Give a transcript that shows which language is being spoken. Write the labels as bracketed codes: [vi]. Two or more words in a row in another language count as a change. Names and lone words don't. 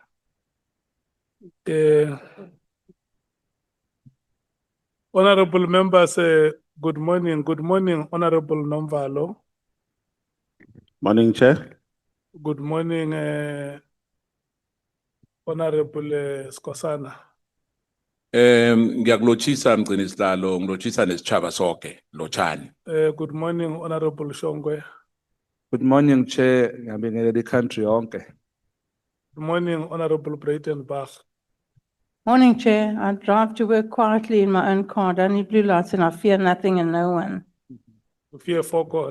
[en] Honorable members, good morning. Good morning, Honorable Nomvalo. Morning, Chair. Good morning, Honorable Skosana. [ss] Ngiyakulotshisa mgcini sihlalo, ngilotshisa nesitshaba sonke, lotshani. [en] Good morning, Honorable Shongwe. Good morning, Chair. [ss] Ngiyabingelela the yonke. [en] Good morning, Honorable Breitenbach. Morning, Chair. I drive to work quietly in my own car. Don't need blue lights and I fear nothing and no one. You fear for God.